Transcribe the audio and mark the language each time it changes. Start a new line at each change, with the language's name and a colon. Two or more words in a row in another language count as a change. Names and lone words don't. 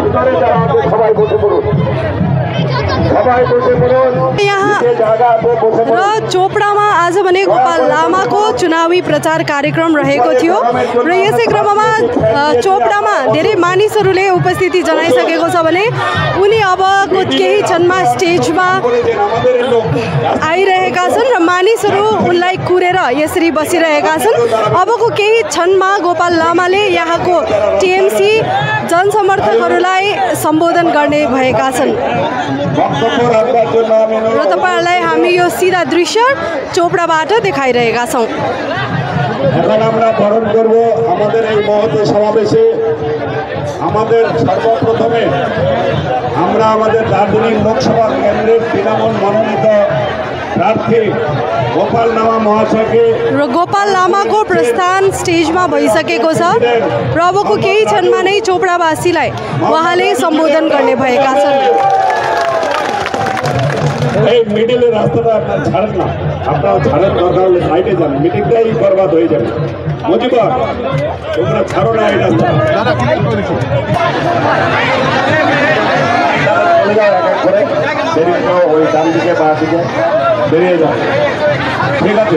Nepali: यहाँ र चोपडामा आज भने गोपाल लामाको चुनावी प्रचार कार्यक्रम रहेको थियो र यसै क्रममा चोपडामा धेरै मानिसहरूले उपस्थिति जनाइसकेको छ भने उनी अबको केही क्षणमा स्टेजमा आइरहेका छन् र मानिसहरू उनलाई कुरेर यसरी बसिरहेका छन्। अबको केही क्षणमा गोपाल लामाले यहाँको टिएमसी जनसमर्थकहरूलाई सम्बोधन गर्ने भएका छन्। र तपाईहरुलाई हामी यो सिधा दृश्य चोपडाबाट देखाइरहेका छौं।
Bangla: এখন আমরা বরণ করব আমাদের এই মহৎ সমাবেশে আমাদের সর্বপ্রথমে আমরা আমাদের দার্জিলিং লোকসভা কেন্দ্রের তৃণমূল মনোনীত
Nepali: प्रार्थी गोपाल लामा महाशयको र गोपाल लामाको प्रस्थान स्टेजमा भइसकेको छ र अबको केही क्षणमा नै चोपडावासीलाई उहाँले सम्बोधन गर्ने भएका छन्।
Bangla: এই মিডিলে রাস্তাটা আপনার ছাড়েন না, আপনারা ছাড়েন, দরকার হলে সাইডে যান, মিটিংটাই বরবাদ হয়ে যাবে। মুজিবর তোমরা ছাড়ো না এই রাস্তাটা, চলে যাও এক এক করে, বেরিয়ে যাও ওই ডান দিকে বা দিকে বেরিয়ে যাও, ঠিক আছে?